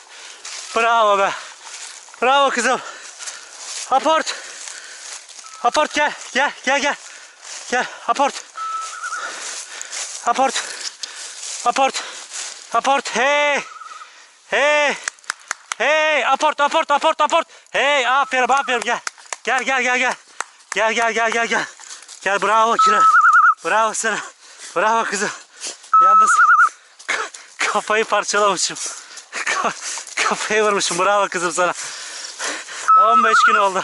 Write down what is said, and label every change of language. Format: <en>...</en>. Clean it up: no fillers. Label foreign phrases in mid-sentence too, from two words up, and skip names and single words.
<tr>Bravo be! Bravo kızım! Aport! Aport gel! Gel! Gel! Gel! Gel! Aport! Aport! Aport! Aport! Hey! Hey! Hey! Aport! Aport! Aport! Aport! Hey! Aferin! Aferin! Gel! Gel gel gel gel. Gel gel gel gel gel. Gel bravo Kira. Bravo sana. Bravo kızım. Yalnız kafayı parçalamışım. Kafayı vurmuşum. Bravo kızım sana. 15 gün oldu.</tr>